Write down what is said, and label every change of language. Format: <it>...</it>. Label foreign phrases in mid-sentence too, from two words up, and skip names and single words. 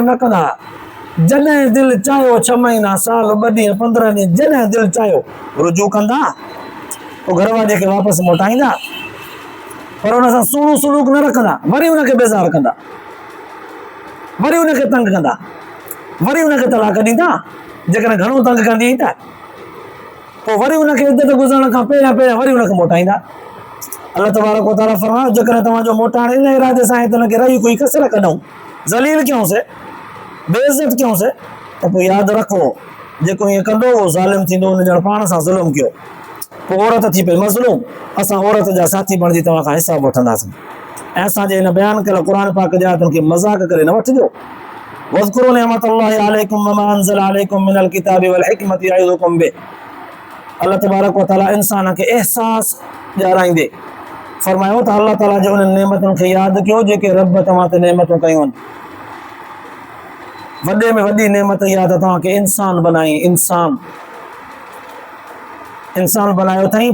<sd>न कंदा, जॾहिं दिलि चाहियो 6 महीना, साल, 2 ॾींहं, 15 ॾींहं, जॾहिं दिलि चाहियो रुजू कंदा, पोइ घर वारे खे वापसि मोटाईंदा, पर हुन सां सुहिणो सलूक न रखंदा, वरी हुनखे बेज़ार कंदा, वरी हुनखे तंग कंदा, वरी हुनखे तलाक ॾींदा जेकॾहिं घणो तंग कंदी त, पोइ वरी हुनखे इद्दत गुज़रण खां पहिरियां वरी हुनखे मोटाईंदा। अल्लाह</sd> <ar>تبارك وتعالى</ar> <sd>फरमायो, जेकॾहिं तव्हांजो मोटाइण इन इरादे सां आहे त हिनखे रही कोई कसर कढूं, ज़लील कयूंसि, बेइज़त कयूंसि, त पोइ यादि रखो जेको ईअं कंदो उहो ज़ालिम थींदो, हुन ॼण पाण सां ज़ुल्म कयो। पोइ औरत थी पई मज़लूम, असां औरत जा साथी बणिजी तव्हां खां हिसाब वठंदासीं। ऐं असांजे हिन बयानु कयल क़ुर पाक जे आयतुनि खे मज़ाक करे न वठिजो।</sd> <ar>واذكروا نعمت الله عليكم وما أنزل عليكم من الكتاب والحكمة يعظكم به.</ar> <sd>अल्लाह</sd> <ar>تبارك وتعالى</ar> <sd>इंसान खे एहसास ॾियाराईंदे फरमायो त अल्लाह ताला जे उन्हनि नेमतुनि खे यादि कयो जेके रब तव्हां ते नेमतूं कयूं आहिनि। वॾे में वॾी नेमत इहा त तव्हांखे इंसान बनाई, इंसान बनायो अथई।</sd>